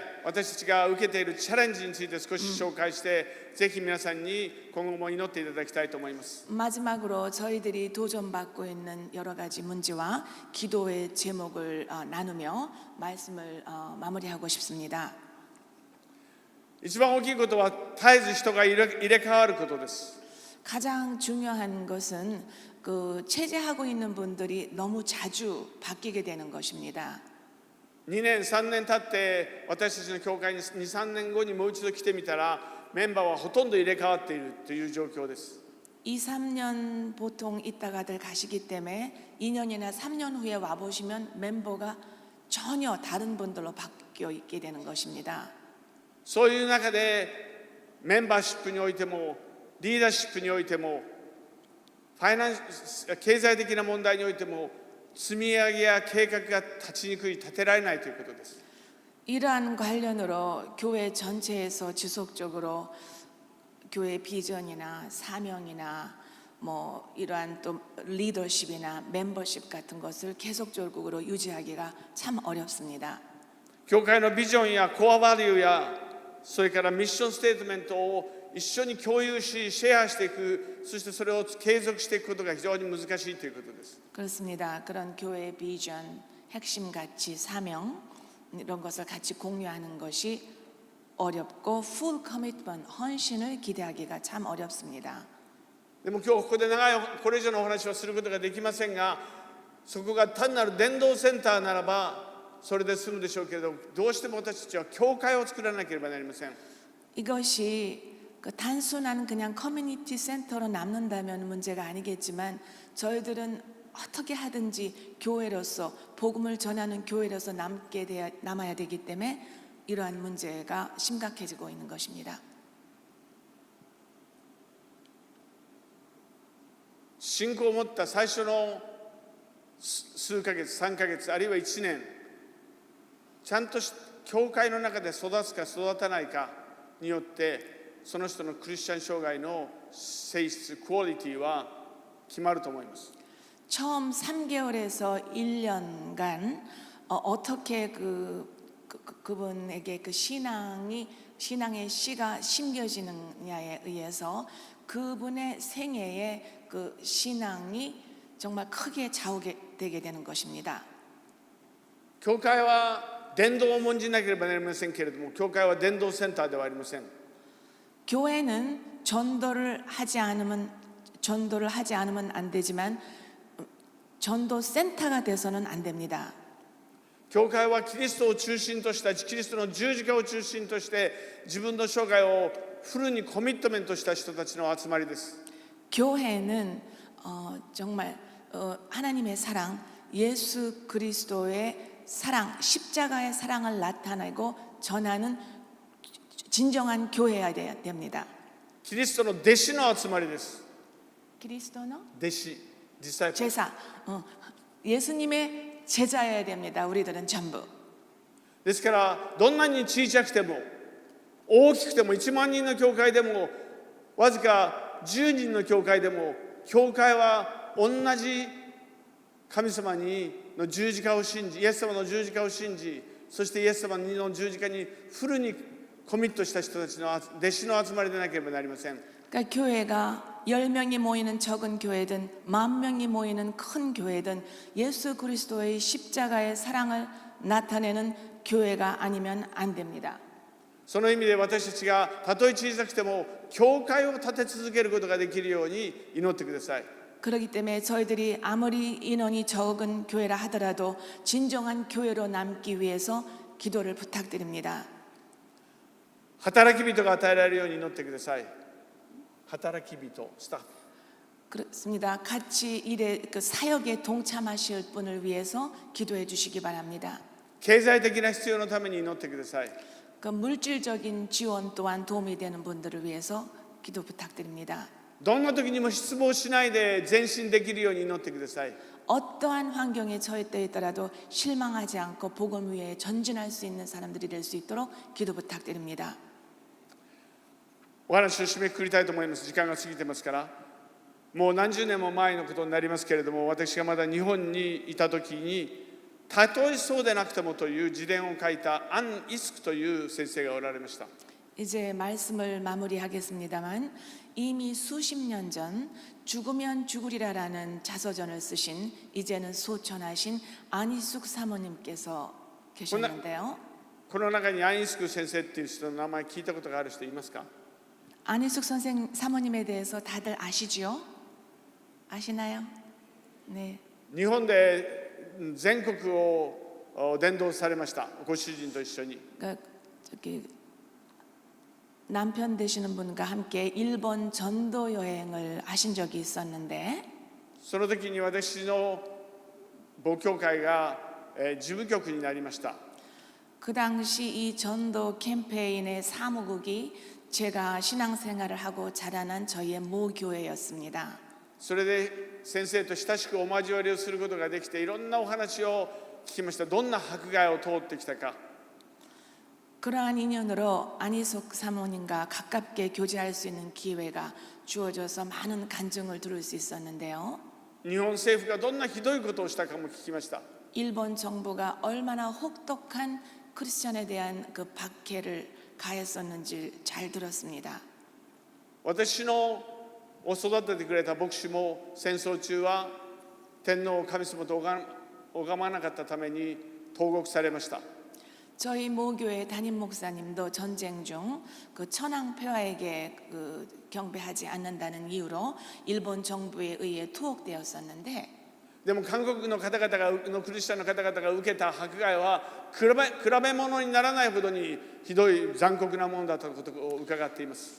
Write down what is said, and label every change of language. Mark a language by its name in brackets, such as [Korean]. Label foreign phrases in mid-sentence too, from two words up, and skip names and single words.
[Japanese] 私たちが受けているチャレンジについて少し紹介して、ぜひ皆さんに今後も祈っていただきたいと思います。 [Korean] 마지막으로 저희들이 도전받고 있는 여러 가지 문제와 기도의 제목을 나누며 말씀을 마무리하고 싶습니다. [Japanese] 一番大きいことは絶えず人が入れ替わることです。 [Korean] 가장 중요한 것은 그 체제하고 있는 분들이 너무 자주 바뀌게 되는 것입니다. [Japanese] 2 年3年経って私たちの教会に 2,3 年後にもう一度来てみたらメンバーはほとんど入れ替わっているという状況です。 [Korean] 2, 3년 보통 있다가들 가시기 때문에 2년이나 3년 후에 와보시면 멤버가 전혀 다른 분들로 바뀌어 있게 되는 것입니다. [Japanese] そういう中でメンバーシップにおいてもリーダーシップにおいても経済的な問題においても積み上げや計画が立ちにくい、立てられないということです。 [Korean] 이러한 관련으로 교회 전체에서 지속적으로 교회 비전이나 사명이나 뭐 이러한 또 리더십이나 멤버십 같은 것을 계속적으로 유지하기가 참 어렵습니다. [Japanese] 教会のビジョンやコアバリューやそれからミッションステートメントを一緒に共有しシェアしていく、そしてそれを継続していくことが非常に難しいということです。 [Korean] 그렇습니다. 그런 교회 비전, 핵심 가치, 사명 이런 것을 같이 공유하는 것이 어렵고 [English] full commitment, [Korean] 헌신을 기대하기가 참 어렵습니다. [Japanese] でも今日ここで長いこれ以上のお話をすることができませんが、そこが単なる伝道センターならばそれで済むでしょうけれど、どうしても私たちは教会を作らなければなりません。 [Korean] 이것이 그 단순한 그냥 커뮤니티 센터로 남는다면 문제가 아니겠지만 저희들은 어떻게 하든지 교회로서 복음을 전하는 교회로서 남아야 되기 때문에 이러한 문제가 심각해지고 있는 것입니다. [Japanese] 信仰を持った最初の数ヶ月、3ヶ月、あるいは1年、ちゃんと教会の中で育つか育たないかによってその人のクリスチャン生涯の性質、クオリティは決まると思います。 [Korean] 처음 3개월에서 1년간 어떻게 그분에게 그 신앙의 씨가 심겨지느냐에 의해서 그분의 생애에 그 신앙이 정말 크게 좌우되게 되는 것입니다. [Japanese] 教会は伝道を重んじなければなりませんけれども、教会は伝道センターではありません。 [Korean] 교회는 전도를 하지 않으면 안 되지만 전도 센터가 돼서는 안 됩니다. [Japanese] 教会はキリストを中心としたキリストの十字架を中心として自分の生涯をフルにコミットメントした人たちの集まりです。 [Korean] 교회는 정말 하나님의 사랑, 예수 그리스도의 사랑, 십자가의 사랑을 나타내고 전하는 진정한 교회여야 됩니다. [Japanese] キリストの弟子の集まりです。 [Korean] 그리스도의 [Japanese] 弟子、実際。 [Korean] 제사, 예수님의 제자여야 됩니다. 우리들은 전부. [Japanese] ですからどんなに小さくても大きくても1万人の教会でもわずか10人の教会でも教会は同じ神様の十字架を信じ、イエス様の十字架を信じ、そしてイエス様の十字架にフルにコミットした人たちの弟子の集まりでなければなりません。 [Korean] 그러니까 교회가 10명이 모이는 적은 교회든 10,000명이 모이는 큰 교회든 예수 그리스도의 십자가의 사랑을 나타내는 교회가 아니면 안 됩니다. [Japanese] その意味で私たちがたとえ小さくても教会を立て続けることができるように祈ってください。 [Korean] 그렇기 때문에 저희들이 아무리 인원이 적은 교회라 하더라도 진정한 교회로 남기 위해서 기도를 부탁드립니다. [Japanese] 働き人が与えられるように祈ってください。働き人、スタッフ。 [Korean] 그렇습니다. 같이 일에 그 사역에 동참하실 분을 위해서 기도해 주시기 바랍니다. [Japanese] 経済的な必要のために祈ってください。 [Korean] 그 물질적인 지원 또한 도움이 되는 분들을 위해서 기도 부탁드립니다. [Japanese] どんな時にも失望しないで前進できるように祈ってください。 [Korean] 어떠한 환경에 처했다 있더라도 실망하지 않고 복음 위에 전진할 수 있는 사람들이 될 수 있도록 기도 부탁드립니다. [Japanese] お話を締めくくりたいと思います。時間が過ぎてますから。もう何十年も前のことになりますけれども、私がまだ日本にいた時にたとえそうでなくてもという自伝を書いたアン・イスクという先生がおられました。 [Korean] 이제 말씀을 마무리하겠습니다만 이미 수십 년 전 죽으면 죽으리라라는 자서전을 쓰신 이제는 소천하신 안희숙 사모님께서 계셨는데요. [Japanese] この中にアン・イスク先生っていう人の名前聞いたことがある人いますか？ [Korean] 안희숙 선생 사모님에 대해서 다들 아시죠? 아시나요? 네. [Japanese] 日本で全国を伝道されました。ご主人と一緒に。 [Korean] 그러니까 저기 남편 되시는 분과 함께 일본 전도 여행을 하신 적이 있었는데 [Japanese] その時に私の母教会が事務局になりました。 [Korean] 그 당시 이 전도 캠페인의 사무국이 제가 신앙생활을 하고 자라난 저희의 모교회였습니다. [Japanese] それで先生と親しくお交わりをすることができていろんなお話を聞きました。どんな迫害を通ってきたか。 [Korean] 그러한 인연으로 안희숙 사모님과 가깝게 교제할 수 있는 기회가 주어져서 많은 간증을 들을 수 있었는데요. [Japanese] 日本政府がどんなひどいことをしたかも聞きました。 [Korean] 일본 정부가 얼마나 혹독한 크리스천에 대한 그 박해를 가했었는지 잘 들었습니다. [Japanese] 私の育ててくれた牧師も戦争中は天皇神様と拝まなかったために投獄されました。 [Korean] 저희 모교회 담임 목사님도 전쟁 중 그 천황폐하에게 그 경배하지 않는다는 이유로 일본 정부에 의해 투옥되었었는데 [Japanese] でも韓国の方々のクリスチャンの方々が受けた迫害は比べ物にならないほどにひどい残酷なものだったことを伺っています。